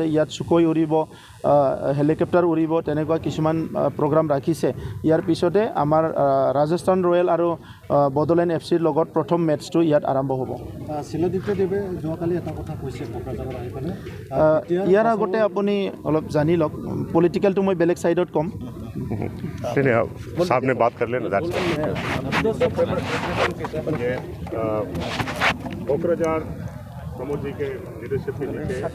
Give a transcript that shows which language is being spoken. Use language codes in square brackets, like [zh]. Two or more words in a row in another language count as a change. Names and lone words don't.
[as] ইয়াত চুকৈ উৰিব, হেলিকপ্টাৰ উৰিব, তেনেকুৱা কিছুমান প্ৰগ্ৰাম ৰাখিছে। ইয়াৰ পিছতে আমাৰ ৰাজস্থান ৰয়েল আৰু বড়োলেণ্ড FCৰ লগত প্ৰথম মেটচটো ইয়াত আৰম্ভ হ'ব। শিলাদিত্যদেৱে যোৱাকালি এটা কথা কৈছে কোকৰাঝাৰত আহি পেলাই, ইয়াৰ আগতে আপুনি অলপ জানি লওক, পলিটিকেলটো মই বেলেগ ছাইডত ক'ম। [hi] साहब ने बात कर लेना। कोकराझार प्रमोद जी के लीडरशिप के नीचे